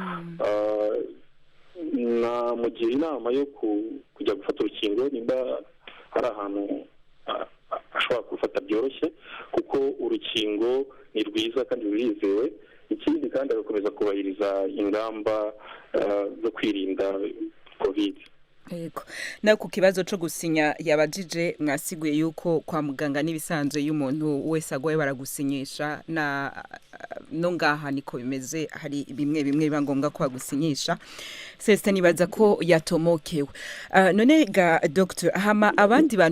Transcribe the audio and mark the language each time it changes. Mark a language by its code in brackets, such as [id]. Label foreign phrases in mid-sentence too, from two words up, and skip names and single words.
[rw] namugira inama yo kujya gufata urukingo nimba hari ahantu ashobora gufata byoroshye kuko urukingo ni rwiza kandi rurizewe ikindi kandi agakomeza kubahiriza ingamba zo kwirinda covid. [rn] Yego na ku kibazo cyo gusinya yabajije mwasiguye yuko kwa muganga nibisanzwe y'umuntu wese agwaye baragusinyisha na no ngaha niko bimeze hari bimwe biba ngombwa ko agusinyisha sese nibaza ko yatomokewe none ga doctor hama abandi bantu